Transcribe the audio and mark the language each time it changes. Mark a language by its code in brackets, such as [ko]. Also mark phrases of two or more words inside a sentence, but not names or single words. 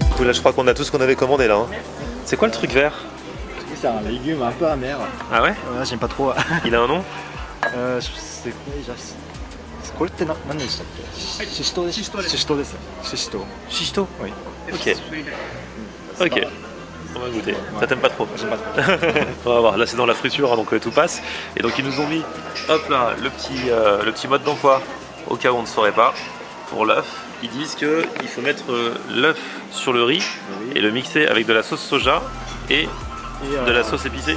[fr] là je crois qu'on a tout ce qu'on avait commandé là. Hein. C'est quoi le truc vert? C'est un légume un peu amer. Ah ouais? J'aime pas trop. Il a un nom? C'est quoi déjà? [ja] これって何でしたっけ？シシトウです。シシトウです。シシトウ。シシトウ? [fr] Oui. Ok. Ok. On va goûter. Ça t'aime pas trop? J'aime pas trop. On va voir. Là c'est dans la friture, hein, donc tout passe. Et donc ils nous ont mis, hop là, le petit mode d'emploi au cas où on ne saurait pas. Pour l'œuf, ils disent qu'il faut mettre l'œuf sur le riz et le mixer avec de la sauce soja et de la sauce épicée.